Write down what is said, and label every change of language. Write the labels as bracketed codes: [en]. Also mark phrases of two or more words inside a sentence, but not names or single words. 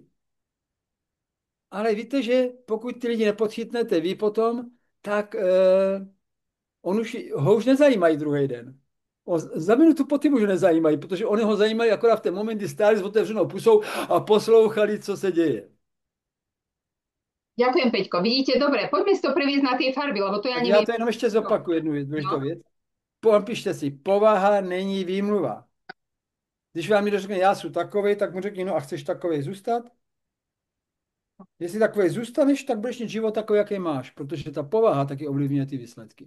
[cs] Ale víte, že pokud ty lidi nepodchytnete vy potom, tak ho už nezajímají druhý den. Za minutu po tím už nezajímají, protože oni ho zajímají akorát v ten moment, kdy stáli s otevřenou pusou a poslouchali, co se děje. [sk] Ďakujem, Peťko. Vidíte, dobre, poďme si to previesť na tie farby, lebo to ja [cs] Tak já [sk] neviem. [cs] to jenom ještě zopakuju jednu důležitou No. věc. [sk] Píšte si, povaha není výmluva. [cs] Když vám někdo řekne, já jsem takovej, tak mu řekni, no a chceš takovej zůstat? Jestli takovej zůstaneš, tak budeš mít život takový, jaký máš, protože ta povaha taky ovlivňuje ty výsledky.